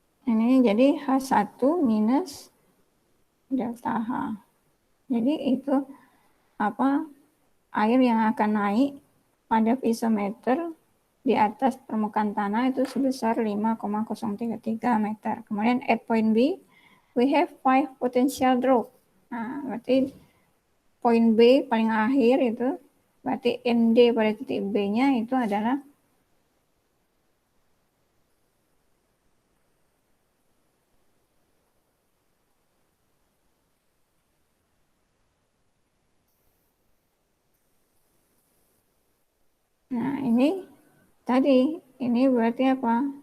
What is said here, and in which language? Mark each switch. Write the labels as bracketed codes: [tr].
[id] Ini jadi H1 minus delta H. Jadi itu air yang akan naik pada piezometer di atas permukaan tanah itu sebesar 5,033 meter. [en] Kemudian at point B, we have 5 potential drop. [id] Nah, berarti point B paling akhir itu, berarti ND pada titik B-nya itu adalah nah ini tadi, ini berarti apa?